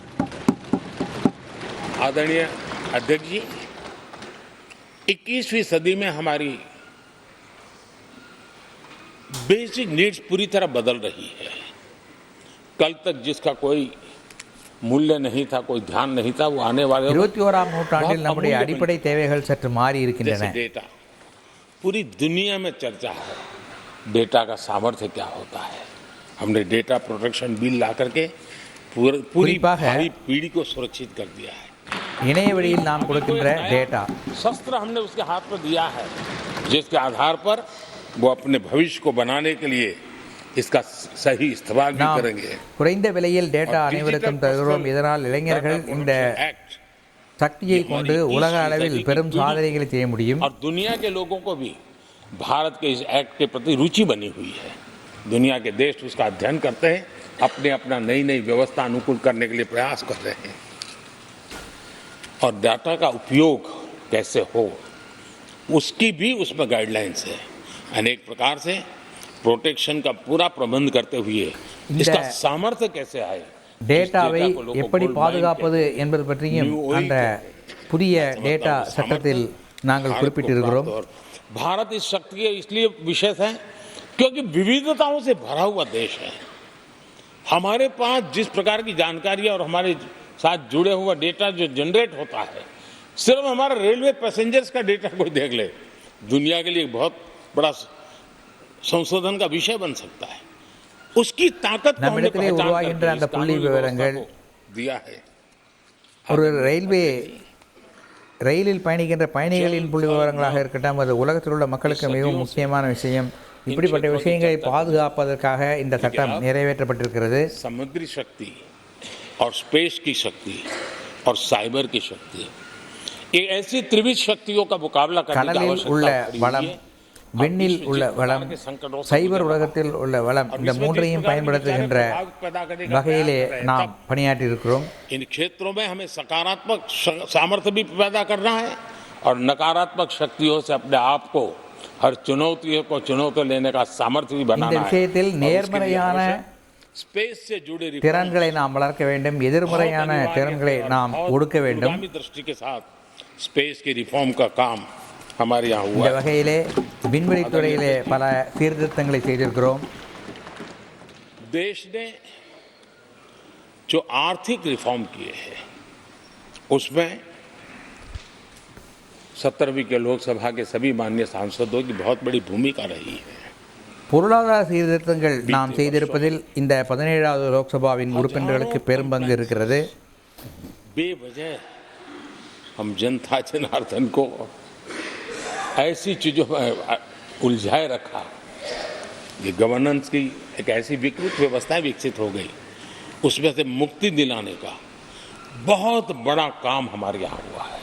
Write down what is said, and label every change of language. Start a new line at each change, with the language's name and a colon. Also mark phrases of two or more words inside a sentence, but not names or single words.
Hindi: आदरणीय अध्यक्ष जी, 21वीं सदी में हमारी
English: basic needs
Hindi: पूरी तरह बदल रही है। कल तक जिसका कोई मूल्य नहीं था, कोई ध्यान नहीं था, वो आने वाले
Tamil: 21ஆம் நூற்றாண்டில் நம்முடைய அடிப்படை தேவைகள் சற்று மாறி இருக்கின்றன.
Hindi: जैसे डेटा, पूरी दुनिया में चर्चा है डेटा का सामर्थ्य क्या होता है। हमने
English: data protection bill
Hindi: ला करके पूरी
Tamil: குறிப்பாக
Hindi: भावी पीढ़ी को सुरक्षित कर दिया है।
Tamil: இணைய வழியில் நாம் கொடுக்கின்ற டேட்டா
Hindi: शस्त्र हमने उसके हाथ में दिया है, जिसके आधार पर वो अपने भविष्य को बनाने के लिए इसका सही इस्तेमाल भी
Tamil: நாம்
Hindi: करेंगे।
Tamil: குறைந்த விலையில் டேட்டா அனைவருக்கும் தருகிறோம். இதனால் இளைஞர்கள் இந்த சக்தியை கொண்டு உலக அளவில் பெரும் சாதனைகளை செய்ய முடியும்.
Hindi: और दुनिया के लोगों को भी भारत के इस एक्ट के प्रति रुचि बनी हुई है। दुनिया के देश उसका अध्ययन करते हैं, अपने अपना नई नई व्यवस्था अनुकूल करने के लिए प्रयास कर रहे हैं। और डाटा का उपयोग कैसे हो उसकी भी उसमें गाइडलाइंस है। अनेक प्रकार से प्रोटेक्शन का पूरा प्रबंध करते हुए इसका सामर्थ्य कैसे आए,
Tamil: டேட்டாவை எப்படி பாதுகாப்பது என்பது பற்றியும் அந்த புதிய டேட்டா சட்டத்தில் நாங்கள் குறிப்பிட்டிருக்கிறோம்.
Hindi: भारत इस शक्ति के इसलिए विशेष है क्योंकि विविधताओं से भरा हुआ देश है। हमारे पास जिस प्रकार की जानकारी और हमारे साथ जुड़े हुआ डेटा जो जनरेट होता है, सिर्फ हमारा
English: railway passengers
Hindi: का डेटा कोई देख ले, दुनिया के लिए बहुत बड़ा संशोधन का विषय बन सकता है। उसकी ताकत को हमने
Tamil: நம்மிடத்திலே
Hindi: पहचान
Tamil: உருவாகின்ற
Hindi: करके
Tamil: அந்த
Hindi: इस
Tamil: புள்ளி
Hindi: कानूनी
Tamil: விவரங்கள்
Hindi: व्यवस्था को दिया है।
Tamil: ஒரு ரயிலில் பயணிக்கின்ற பயணிகளின் புள்ளி விவரங்களாக இருக்கட்டும், அது உலகத்தில் உள்ள மக்களுக்கு மிகவும் முக்கியமான விஷயம். இப்படிப்பட்ட விஷயங்களை பாதுகாப்பதற்காக இந்த சட்டம் நிறைவேற்றப்பட்டிருக்கிறது.
Hindi: समुद्री शक्ति और स्पेस की शक्ति और साइबर की शक्ति, ये ऐसी त्रिविध शक्तियों का मुकाबला करने की
Tamil: கடலில் உள்ள
Hindi: आवश्यकता पड़ी
Tamil: வளம்,
Hindi: हुई है।
Tamil: விண்ணில் உள்ள வளம், சைபர் உலகத்தில் உள்ள வளம், இந்த மூன்றையும் பயன்படுத்துகின்ற வகையிலே நாம் பணியாற்றி இருக்கிறோம்.
Hindi: इन क्षेत्रों में हमें सकारात्मक सामर्थ्य भी पैदा करना है और नकारात्मक शक्तियों से अपने आप को हर चुनौतियों को चुनौती लेने का सामर्थ्य भी
Tamil: இந்த
Hindi: बनाना है।
Tamil: விஷயத்தில் நேர்மறையான
Hindi: स्पेस से जुड़े
Tamil: திறன்களை நாம் வளர்க்க வேண்டும், எதிர்மறையான திறன்களை நாம் ஒடுக்க வேண்டும்.
Hindi: दूरगामी दृष्टि के साथ स्पेस की रिफॉर्म का काम हमारे यहाँ हुआ
Tamil: இந்த
Hindi: है।
Tamil: வகையிலே விண்வெளித்துறையிலே பல சீர்திருத்தங்களை செய்திருக்கிறோம்.
Hindi: देश ने जो आर्थिक रिफॉर्म किए हैं उसमें 17वीं के लोकसभा के सभी माननीय सांसदों की बहुत बड़ी भूमिका रही है।
Tamil: பொருளாதார சீர்திருத்தங்கள் நாம் செய்திருப்பதில் இந்த 17வது லோக்சபாவின் உறுப்பினர்களுக்கு பெரும் பங்கு இருக்கிறது.
Hindi: बेवजह हम जनता जनार्दन को ऐसी चीजों में उलझाए रखा, ये गवर्नेंस की एक ऐसी विकृत व्यवस्था विकसित हो गई, उसमें से मुक्ति दिलाने का बहुत बड़ा काम हमारे यहाँ हुआ है।